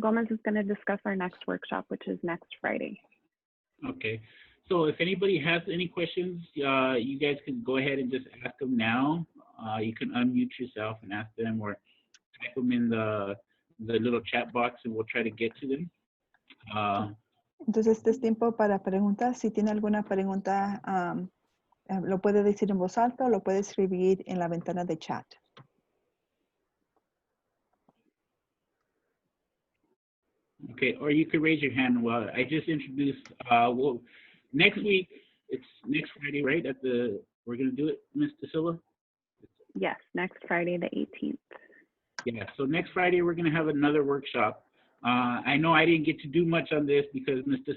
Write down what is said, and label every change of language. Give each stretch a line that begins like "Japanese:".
English: Gomez is going to discuss our next workshop, which is next Friday. Okay. So if anybody has any questions, you guys can go ahead and just ask them now. You can unmute yourself and ask them, or type them in the little chat box, and we'll try to get to them.
Spanish: Entonces, este es tiempo para preguntas. Si tiene alguna pregunta, lo puede decir en voz alta o lo puede escribir en la ventana de chat.
English: Okay, or you could raise your hand. Well, I just introduced, well, next week, it's next Friday, right? We're going to do it, Mr. Silva? Yes, next Friday, the 18th. Yeah, so next Friday, we're going to have another workshop. I know I didn't get to do much on this because Mr.